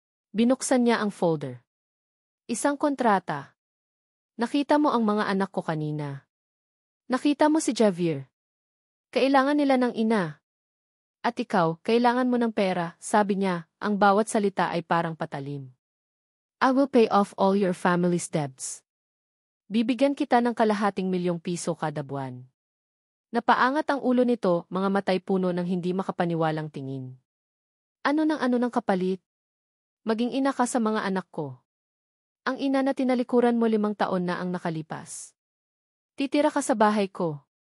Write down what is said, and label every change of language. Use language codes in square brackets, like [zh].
[tl] Binuksan niya ang folder. Isang kontrata. Nakita mo ang mga anak ko kanina. Nakita mo si Javier. Kailangan nila ng ina. At ikaw, kailangan mo ng pera, sabi niya, ang bawat salita ay parang patalim. [en] I will pay off all your family's debts. [tl] Bibigyan kita ng ₱250,000 kada buwan. Napaangat ang ulo nito, mga matay puno ng hindi makapaniwalang tingin. Ano ng kapalit? Maging ina ka sa mga anak ko. Ang ina na tinalikuran mo 5 taon na ang nakalipas. Titira ka sa bahay ko.